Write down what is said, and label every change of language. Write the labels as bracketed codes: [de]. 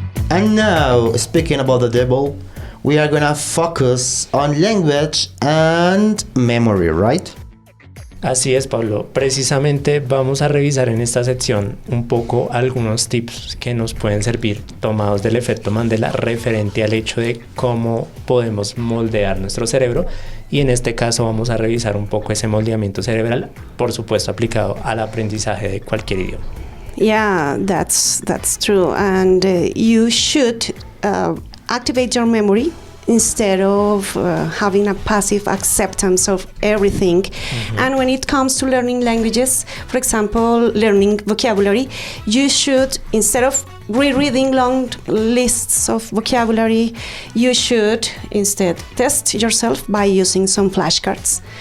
[en] And now, speaking about the devil, we are gonna focus on language and memory, right? [es] Así es, Pablo. Precisamente vamos a revisar en esta sección un poco algunos tips que nos pueden servir tomados del efecto Mandela referente al hecho de cómo podemos moldear nuestro cerebro, y en este caso vamos a revisar un poco ese moldeamiento cerebral, por supuesto aplicado al aprendizaje de cualquier idioma. [en] Yeah, that's true. And you should activate your memory instead of having a passive acceptance of everything. And when it comes to learning languages, for example, learning vocabulary, you should, instead of rereading long lists of vocabulary, you should instead test yourself by using some flashcards.